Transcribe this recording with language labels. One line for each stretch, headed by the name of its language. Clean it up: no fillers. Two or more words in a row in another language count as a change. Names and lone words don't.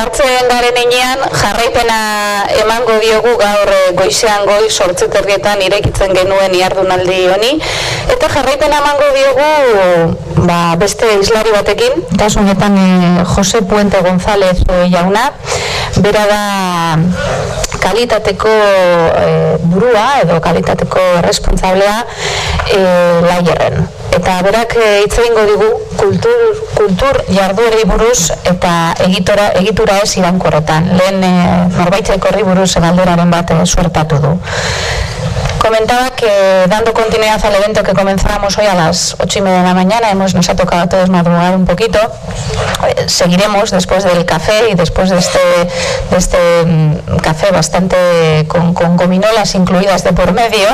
Basque: Bukatzen garen enean, jarraipena emango diogu gaur goizean goiz 8:30 irekitzen genuen ihardunaldi honi, eta jarraipena emango diogu beste hizlari batekin, kasu honetan Jose Puente González jauna, bera da kalitateko burua edo kalitateko responsablea Layerren. Eta berak hitz egingo digu kultur jarduerei buruz eta egitura ez irankorretan. Lehen norbaitek horri buruz galderaren bat suertatu du.
Spanish: Comentaba que dando continuidad al evento que comenzábamos hoy a las 8:30 de la mañana, nos ha tocado a todos madrugar un poquito. Seguiremos después del café y después de este café bastante con gominolas incluidas de por medio.